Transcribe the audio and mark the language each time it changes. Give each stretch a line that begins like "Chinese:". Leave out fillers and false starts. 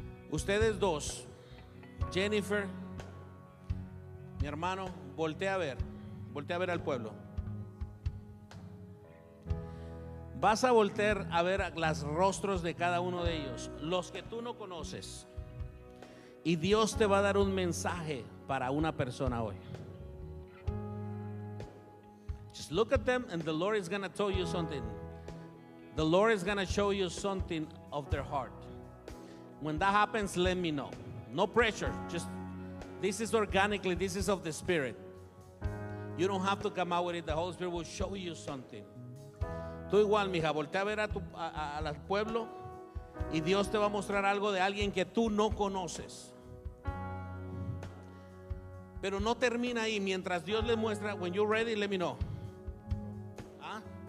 Spanish: Ustedes dos, Jennifer, mi hermano, voltea a ver al pueblo. Vas a voltear a ver los rostros de cada uno de ellos, los que tú no conoces. Y Dios te va a dar un mensaje para una persona hoy.
English: Just look at them and the Lord is going to tell you something. The Lord is going to show you something of their heart. When that happens, let me know. No pressure. Just this is organically, this is of the Spirit. You don't have to come out with it. The Holy Spirit will show you something.
Spanish: Tú igual, mija, voltea a ver al pueblo y Dios te va a mostrar algo de alguien que tú no conoces. Pero no termina ahí. Mientras Dios le muestra,
English: when you're ready, let me know.
Spanish: ¿Ah?